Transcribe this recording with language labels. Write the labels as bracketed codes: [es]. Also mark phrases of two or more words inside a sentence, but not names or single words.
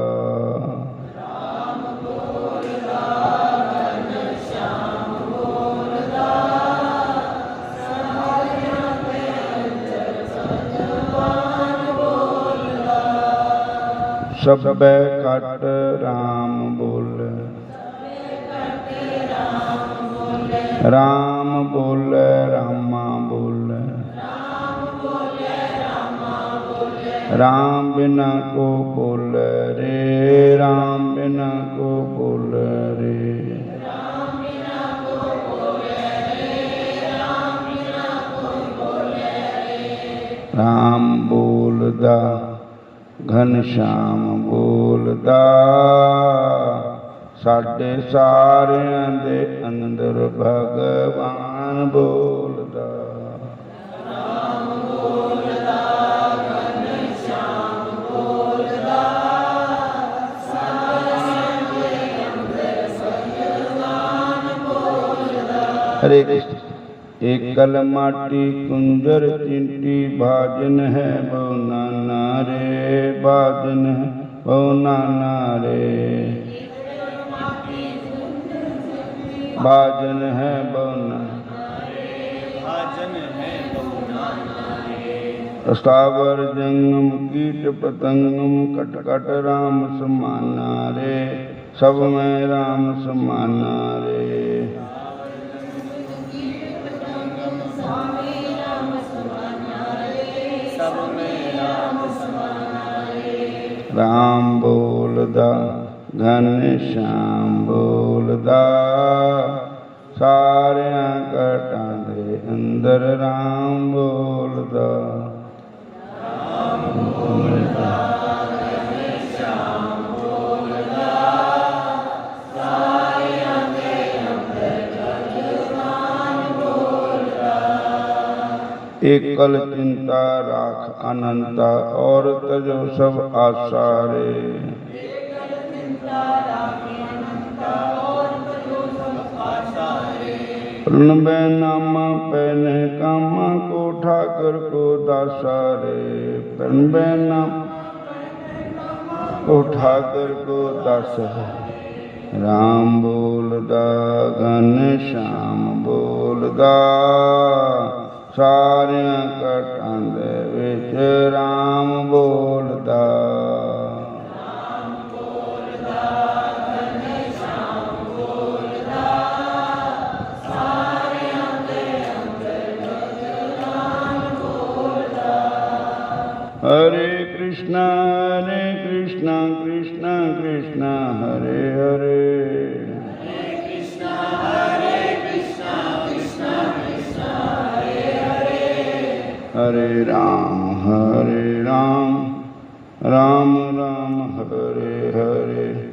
[pa] ਰਾਮ ਬੋਲਦਾ ਘਨ ਸ਼ਿਆਮ ਬੋਲਦਾ, ਸਾਰਿਆਂ ਦੇ ਅੰਦਰ ਭਗਵਾਨ ਬੋਲਦਾ। [hi] सबे घट राम बोले, राम बोले रामा बोले, राम बिना को बोले रे, राम बिना को बोले रे। [pa] ਰਾਮ ਬੋਲਦਾ ਘਨਸ਼ਿਆਮ ਬੋਲਦਾ, ਸਾਡੇ ਸਾਰਿਆਂ ਦੇ ਅੰਦਰ ਭਗਵਾਨ ਬੋਲਦਾ। ਰਾਮ ਬੋਲਦਾ ਘਨਸ਼ਿਆਮ ਬੋਲਦਾ, ਸਾਰਿਆਂ ਦੇ ਅੰਦਰ ਭਗਵਾਨ ਬੋਲਦਾ। [hi] हरे कृष्ण। एकल माटी कुंजर चिंटी, भाजन है बहु नाना रे, भाजन है बहु नाना रे। भाजन है बहु नाना रे। स्थावर जंगम कीट पतंगम, कट कट राम समाना रे, सब में राम समाना रे। [pa] ਰਾਮ ਬੋਲਦਾ ਘਨਸ਼ਿਆਮ ਬੋਲਦਾ, ਸਾਰਿਆਂ ਘਟਾਂ ਦੇ ਅੰਦਰ ਰਾਮ ਬੋਲਦਾ। ਰਾਮ ਬੋਲਦਾ ਘਨਸ਼ਿਆਮ ਬੋਲਦਾ, ਸਾਰਿਆਂ ਦੇ ਅੰਦਰ ਭਗਵਾਨ ਬੋਲਦਾ। [hi] एकल चिंता राख अनंता, और तजो सब आशा रे। प्रणबे नामा पहने कामा, को ठाकर को दासा रे। प्रणबे नाम को ठाकर को दासा। [pa] ਰਾਮ ਬੋਲਦਾ ਘਨਸ਼ਿਆਮ ਬੋਲਦਾ, ਸਾਰਿਆਂ ਘਟਾਂ ਦੇ ਵਿਚ ਰਾਮ ਬੋਲਦਾ। ਰਾਮ ਬੋਲਦਾ ਘਨਸ਼ਿਆਮ ਬੋਲਦਾ, ਸਾਰਿਆਂ ਦੇ ਅੰਦਰ ਭਗਵਾਨ ਬੋਲਦਾ। हरे कृष्णा कृष्णा कृष्णा हरे हरे, हरे राम राम राम हरे हरे।